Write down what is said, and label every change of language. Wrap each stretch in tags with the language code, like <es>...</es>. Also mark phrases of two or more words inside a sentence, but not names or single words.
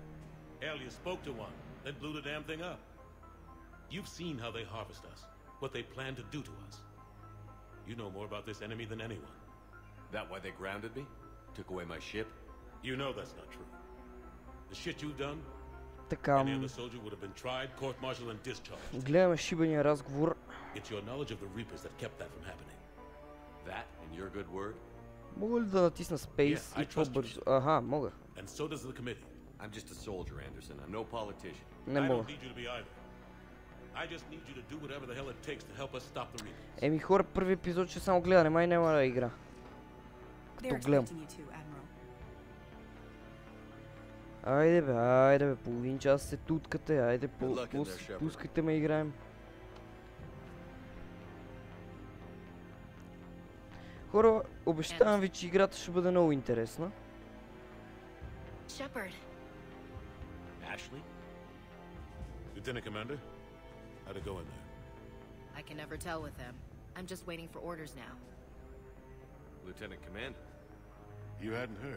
<en>Hell, you spoke to one, then blew the damn thing up. You've seen how they harvest us, what they plan to do to us. You know more about this enemy than anyone. That why they grounded me? Took away my ship? You know that's not true. The shit you've done,</en> <bg>Така.</bg> <en>any other soldier would have been tried, court-martialed and discharged.</en> <bg>Гледаме шибания разговор.</bg> <en>It's your knowledge of the Reapers that kept that from happening. That, in your good word?</en> <bg>Мога ли да натисна Space и по-бързо? Аха, мога.</bg> <en>And so does the committee. I'm just a soldier, Anderson. I'm no politician.</en> <bg>Не</bg> <en>I</en> <bg>мога.</bg> <en>don't need you to be either. I just need you to do whatever the hell it takes to help us stop the Reapers.</en> <bg>Еми хора, първи епизод ще само гледане, май няма да игра. Като гледам. Айде бе, половин час се туткате, айде, пускайте ме играем. Хора, обещавам ви, че играта ще бъде много интересна.</bg> <en>Shepard. Ashley? Lieutenant Commander, how'd it go in there? I can never tell with them. I'm just waiting for orders now. Lieutenant Commander? You hadn't heard?</en>